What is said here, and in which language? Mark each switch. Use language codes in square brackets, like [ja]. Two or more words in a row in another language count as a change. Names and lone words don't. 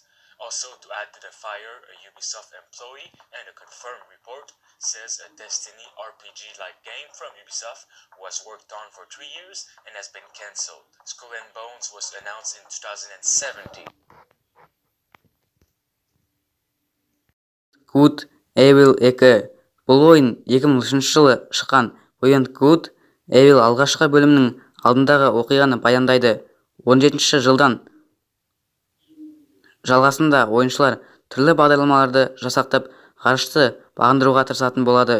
[en] Also, to add to the fire, a Ubisoft employee and a confirmed report says a Destiny RPG-like game from Ubisoft was worked on for 3 years and has been cancelled. Skull and Bones was announced in 2017. [kk] Good Evil 2 бұл ойын 2003 жылы шыққан. ойын Good Evil алғашқы бөлімнің алдындағы оқиғаны баяндайды. 17 жылдан жалғасында ойыншылар түрлі бағдарламаларды жасақтап ғарышты бағындыруға тырысатын болады.